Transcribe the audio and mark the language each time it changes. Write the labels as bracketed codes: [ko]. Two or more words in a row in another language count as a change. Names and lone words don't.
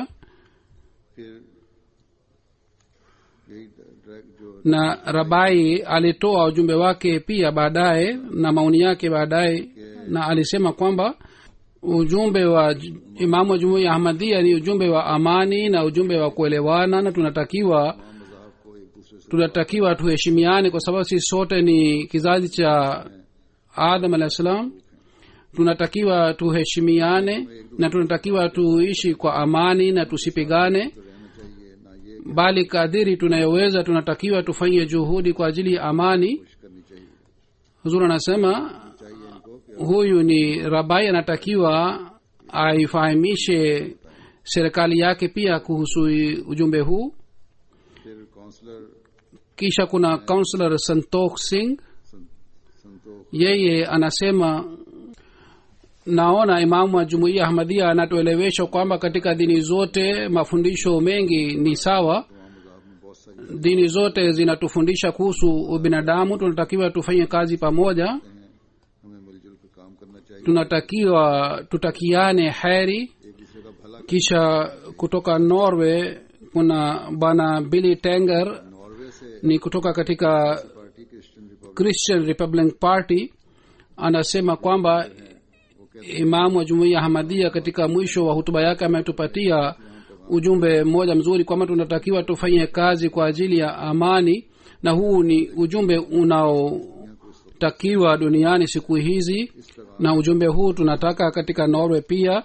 [ur] پھر یہی جو [sw] Na Rabai alitoa ujumbe wake pia baadaye na maoni yake baadaye, na alisema kwamba ujumbe wa imamu wa jumuiya Ahmadiyya ni ujumbe wa amani na ujumbe wa kuelewana, na tunatakiwa [ur] مذاہب کو ایک دوسرے سے [sw] tunatakiwa tuheshimiane kwa sababu sisi sote ni kizazi cha Adam [ar] عليه السلام. [sw] Tunatakiwa tuheshimiane na tunatakiwa tuishi kwa amani na tusipigane, [ur] رہنا چاہیے نا، یہ [sw] bali kadiri tunayoweza tunatakiwa tufanye juhudi kwa ajili ya amani. [ur] کوشش کرنی چاہیے [sw] Huzur anasema [ur] چاہیے ان کو کہ [sw] huyu ni Rabai, anatakiwa aifahamishe serikali yake pia kuhusu ujumbe huu. [ur] پھر کاؤنسلر [sw] Kisha kuna Counselor Santokh Singh, [ur] संतोष [sw] yeye anasema, naona imamu wa jumuiya Ahmadiyya anatuelewesha kwamba katika dini zote mafundisho mengi ni sawa. [ur] مذاہب میں بہت ساری [sw] Dini zote zinatufundisha kuhusu ubinadamu. Tunatakiwa tufanye kazi pamoja, [ur] ہیں، ہمیں مل جل کر کام کرنا چاہیے, [sw] tunatakiwa tutakiane heri. [ur] ایک دوسرے کا بھلا [sw] Kisha kutoka Norway kuna bwana Billy Tenger, [ur] ناروے سے [sw] ni kutoka katika [en] Party Christian Republic [sw] Christian Republican Party, anasema kwamba imamu wa jumuiya Ahmadiyya katika mwisho wa hutuba yake ametupatia ujumbe mmoja mzuri kwamba tunatakiwa tufanye kazi kwa ajili ya amani, na huu ni ujumbe unaotakiwa duniani siku hizi, na ujumbe huu tunataka katika Norway pia.